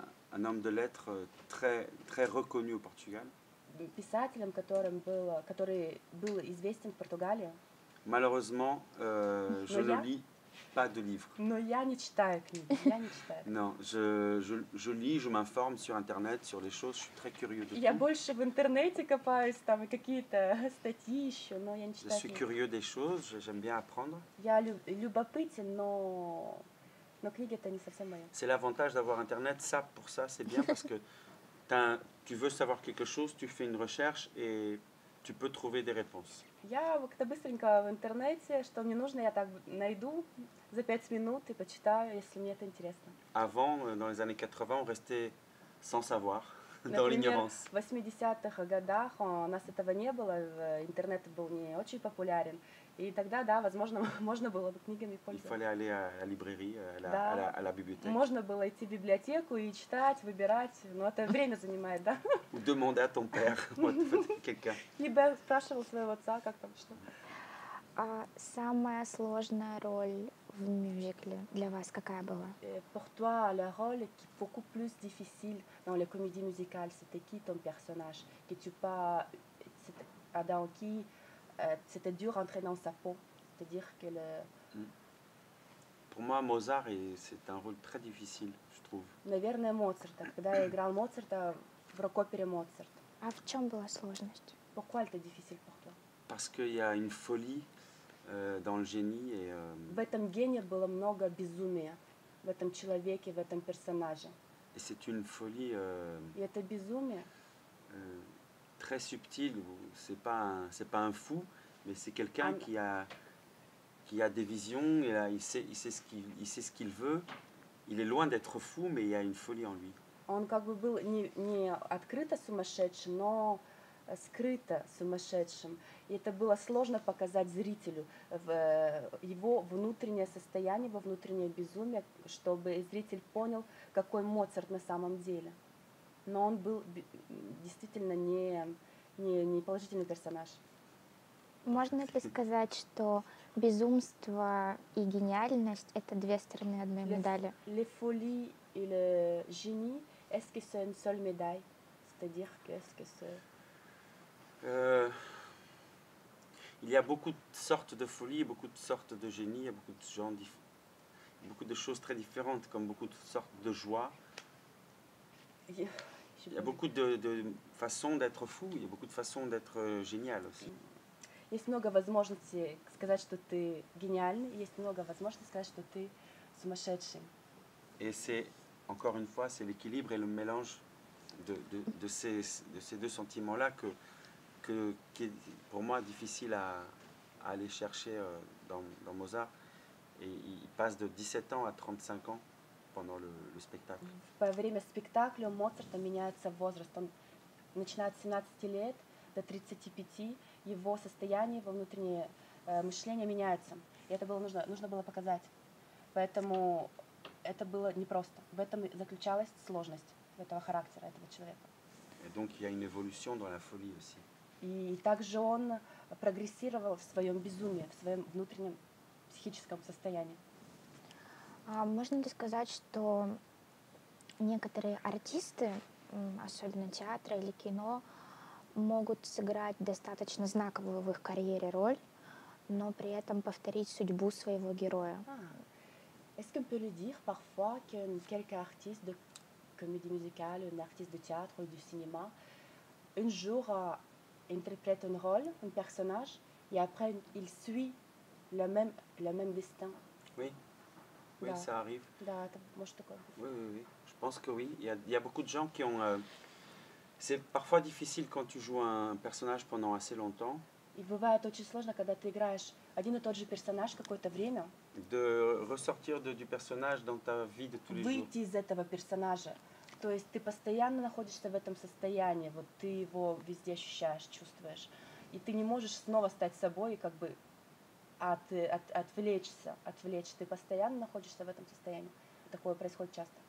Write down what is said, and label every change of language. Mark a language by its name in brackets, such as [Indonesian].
[French] Un homme de lettres très, très reconnu au Portugal. [Russian] Писателем, который был известен в Португалии. [French] Malheureusement, je ne lis pas de livres. [Russian] Но я не читаю книги, я не читаю. [French] Non, je lis, je m'informe sur Internet, sur les choses, je suis très curieux de [Russian] Я [French] tout. [Russian] больше в интернете копаюсь, там и какие-то статьи еще, но я не [French] Je [Russian] читаю [French] suis [Russian] книги. [French] curieux des choses, j'aime bien apprendre. [Russian] Я любопытен, но книги это не совсем мое. [French] C'est l'avantage d'avoir Internet, ça, pour ça, c'est bien parce que tu veux savoir quelque chose, tu fais une recherche et tu peux trouver des réponses. [Russian] Я как-то быстренько в интернете, что мне нужно, я так найду за 5 минут и почитаю, если мне это интересно. [French] Avant, dans les années 80, on restait sans savoir, dans [Russian] Например, [French] l'ignorance. [Russian] в 80-х годах у нас этого не было, интернет был не очень популярен, и тогда, да, возможно, можно было бы книгами [French] Il [Russian] пользоваться. [French] fallait aller à la librairie, à la bibliothèque. [Russian] Можно было идти в библиотеку и читать, выбирать, но это время занимает, да? [French] Ou demander à ton père, quelqu'un. [Russian] Либо спрашивал своего отца, как там, что. Самая сложная роль в мюзикле для вас какая была? [French] Pour toi, le rôle qui est beaucoup plus difficile dans les comédies musicales, c'était qui ton personnage? Que tu pas, dans qui c'était dur d'entrer dans sa peau, c'est-à-dire que Pour moi, Mozart, c'est un rôle très difficile, je trouve. [Russian] Наверное, Моцарта. Когда я играл Моцарта в рок-опере Моцарт. А в чем была сложность? [French] Pourquoi elle était difficile pour toi? Parce qu'il y a une folie dans le génie et [Russian] В этом гении было много безумия, в этом человеке, в этом персонаже. [French] c'est une folie [Russian] И это безумие [French] très subtile. C'est pas un fou, mais c'est quelqu'un qui a des visions. Et là, il sait ce qu'il veut. Il est loin d'être fou, mais il y a une folie en lui. [Russian] Он как бы был не открыто сумасшедшим, но скрыто сумасшедшим. И это было сложно показать зрителю его внутреннее состояние, его внутреннее безумие, чтобы зритель понял, какой Моцарт на самом деле. Но он был действительно не положительный персонаж. Можно ли сказать, что безумство и гениальность — это две стороны одной медали? [French] Les folies et le génie, est-ce que c'est une seule médaille? C'est-à-dire qu'est-ce que c'est? Il y a beaucoup de sortes de folie, beaucoup de sortes de génie, il y a beaucoup de gens, beaucoup de choses très différentes, comme beaucoup de sortes de joie. Il y a beaucoup de façons d'être fou, il y a beaucoup de façons d'être génial aussi. [Russian] Есть много возможностей сказать, что ты гениальный, есть много возможностей сказать, что ты сумасшедший. [French] Et c'est, encore une fois, c'est l'équilibre et le mélange de ces deux sentiments-là qui est pour moi difficile à aller chercher dans Mozart. Et il passe de 17 ans à 35 ans pendant le spectacle. [Russian] Во время спектакля у Моцарта меняется возраст. Он начинает с 17 лет до 35, его состояние, его внутреннее мышление меняется. И это было нужно было показать. Поэтому это было непросто. В этом заключалась сложность этого характера, этого человека. [French] Et donc il y a une évolution dans la folie aussi. [Russian] И также он прогрессировал в своем безумии, в своем внутреннем психическом состоянии. Можно ли сказать, что некоторые артисты, особенно театра или кино, могут сыграть достаточно знаковую в их карьере роль, но при этом повторить судьбу своего героя? [French] Est-ce qu'on peut le dire parfois que quelques artistes de comédie musicale, un artiste de théâtre ou du cinéma, un jour interprète un rôle, un personnage, et après il suit le même destin? Oui, oui, [Russian] Да. [French] ça arrive. [Russian] Да, это может такое быть. [French] Oui. Je pense que oui. Il y a beaucoup de gens qui ont... c'est parfois difficile quand tu joues un personnage pendant assez longtemps. [Russian] И бывает очень сложно, когда ты играешь один и тот же персонаж какое-то время, [French] De ressortir du personnage dans ta vie de tous les jours. [Russian] выйти из этого персонажа. То есть ты постоянно находишься в этом состоянии, вот ты его везде ощущаешь, чувствуешь. И ты не можешь снова стать собой и как бы отвлечься. Ты постоянно находишься в этом состоянии. Такое происходит часто.